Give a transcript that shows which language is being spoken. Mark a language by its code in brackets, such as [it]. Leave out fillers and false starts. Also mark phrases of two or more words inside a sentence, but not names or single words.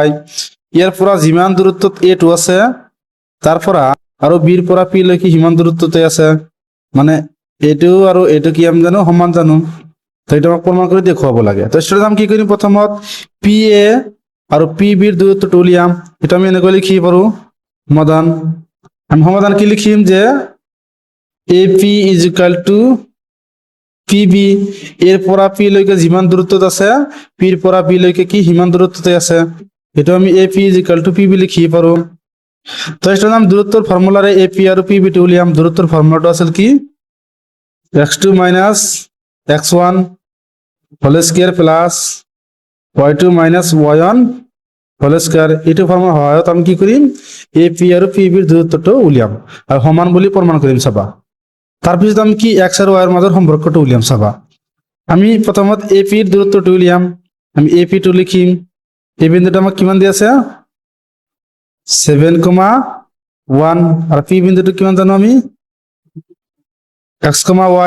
[as] ইয়াৰ পৰা যিমান দূৰত্বত এ টো আছে তাৰ পৰা আৰু বিৰ পৰা পি লৈকে সিমান দূৰত্বতে আছে। মানে এইটো আৰু এইটো কি আমি জানো, সমান জানো। তো এটা আমাক প্ৰমাণ কৰি দেখুৱাব লাগে। তো স্টুডেন্ট আমি কি কৰিম, প্ৰথমত পি এ আৰু পি বিৰ দূৰত্বটো উলিয়াম। এটা আমি এনেকৈ লিখি পাৰো সমাধান। আমি সমাধান কি লিখিম যে [en] A P is equal to P B. [as] এর পৰা পি লৈকে যিমান দূৰত্বত আছে, পিৰ পৰা বি লৈকে কি সিমান দূৰত্বতে আছে। এইটো আমি [en] A P is equal to P B [as] লিখি পাৰো। তো স্টুডেন্ট আমি দূৰত্বৰ ফৰ্মুলাৰে এ পি আৰু পি বি টো উলিয়াম। দূৰত্বৰ ফৰ্মুলাটো আছিল কি, [en] x2 minus x1 whole square plus y2 minus y1 whole square. [as] এইটো ফৰ্মুলাৰ সহায়ত আমি কি কৰিম, এ পি আৰু পি বিৰ দূৰত্বটো উলিয়াম আৰু সমান বুলি প্ৰমাণ কৰিম। চাবা, তাৰপিছত আমি কি x আৰু y ৰ মাজৰ সম্পৰ্কটো উলিয়াম। চাবা, আমি প্ৰথমত এ পিৰ দূৰত্বটো উলিয়াম। আমি এ পি টো লিখিম। এই বিন্দুটো আমাক কিমান দি আছে, 7,1 আৰু পি বিন্দুটো কিমান জানো আমি, x, y।